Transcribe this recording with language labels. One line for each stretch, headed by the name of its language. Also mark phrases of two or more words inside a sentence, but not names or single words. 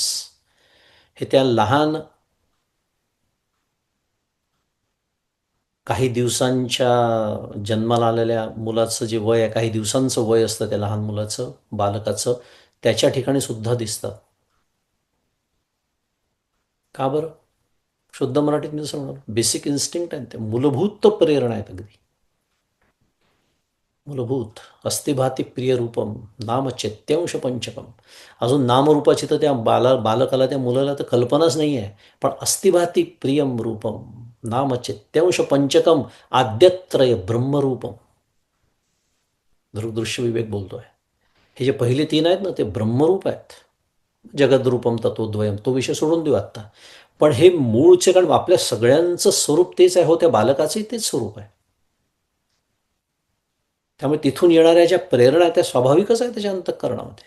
Marathi: हे त्या लहान काही दिवसांच्या जन्माला आलेल्या मुलाचं जे वय आहे, काही दिवसांचं वय असतं त्या लहान मुलाचं, बालकाचं, त्याच्या ठिकाणी सुद्धा दिसतात. का बरं? शुद्ध मराठीत मी जसं म्हणालो,
English: basic instinct
Marathi: आहे, ते मूलभूत प्रेरणा आहेत अगदी.
Sanskrit: मूलभूत अस्तिभाती प्रियरूपम नाम चैत्यांश पंचकम.
Marathi: अजून नामरूपाची तर त्या बालकाला, त्या मुलाला तर कल्पनाच नाही आहे. पण
Sanskrit: अस्तिभाती प्रियम रूपम नाम चैत्यांश पंचकम आद्यत्रय ब्रह्मरूपम.
Marathi: दृग्दृश्य विवेक बोलतोय. हे जे पहिले तीन आहेत ना, ते ब्रह्मरूप आहेत.
Sanskrit: जगद्रूपम तत्वद्वयम
Marathi: तो विषय सोडून देऊ आत्ता. पण हे मूळचे, कारण आपल्या सगळ्यांचं स्वरूप तेच आहे हो, त्या बालकाचंही तेच स्वरूप आहे. त्यामुळे तिथून येणाऱ्या ज्या प्रेरणा आहेत त्या स्वाभाविकच आहे त्याच्या अंतःकरणामध्ये.